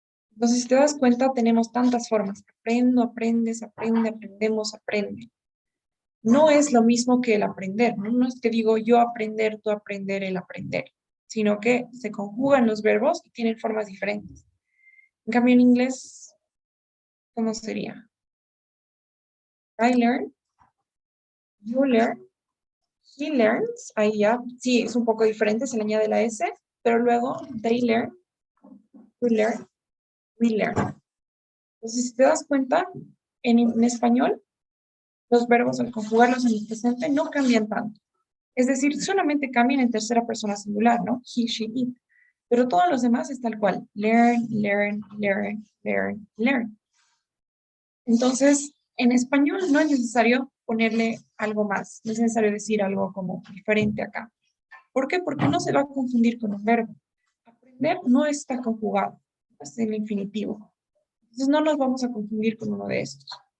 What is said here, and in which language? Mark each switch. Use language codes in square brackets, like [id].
[es] Entonces, si te das cuenta, tenemos tantas formas. Aprendo, aprendes, aprende, aprendemos, aprende. No es lo mismo que el aprender, ¿no? No es que digo yo aprender, tú aprender, el aprender, sino que se conjugan los verbos y tienen formas diferentes. En cambio, en inglés, ¿cómo sería? [en] I learn, you learn, he learns. [es] Ahí ya, sí, es un poco diferente, se le añade la S, pero luego [en] they learn, you learn, we learn. [es] Entonces, si te das cuenta, en español, los verbos al conjugarlos en el presente no cambian tanto. Es decir, solamente cambian en tercera persona singular, ¿no? [en] He, she, it. [es] Pero todos los demás es tal cual. [en] Learn, learn, learn, learn, learn. [es] Entonces, en español no es necesario ponerle algo más. No es necesario decir algo como diferente acá. ¿Por qué? Porque no se va a confundir con un verbo. Aprender no está conjugado. Es en el infinitivo. Entonces, no nos vamos a confundir con uno de estos.